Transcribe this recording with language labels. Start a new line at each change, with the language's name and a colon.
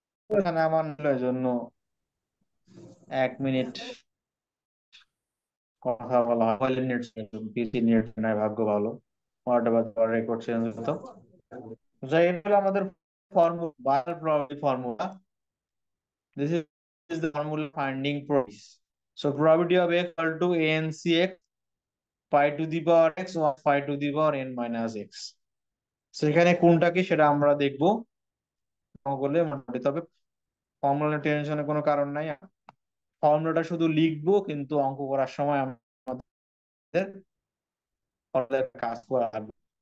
Bangla: এখানে আমার জন্য 1 মিনিট কথা বলা হয়, মোবাইলের নেট, পিসি নেট নাই, ভাগ্য ভালো, হোয়াট এভার রেকর্ড চেঞ্জ হতো। যাই, এটা হলো আমাদের formula, buyer probability formula.
English: This is the formula finding probability. So probability of x equal to ancx pi to the power x or pi to the power n minus x।
Bangla: সেখানে কোনটা কি সেটা আমরা দেখবো বলে মোটামুটি। তবে ফর্মুলা টেনশনের কোনো কারণ নাই, ফর্মুলাটা শুধু লিখবো, কিন্তু অঙ্ক করার সময় আমাদের কাজ করা লাগবে।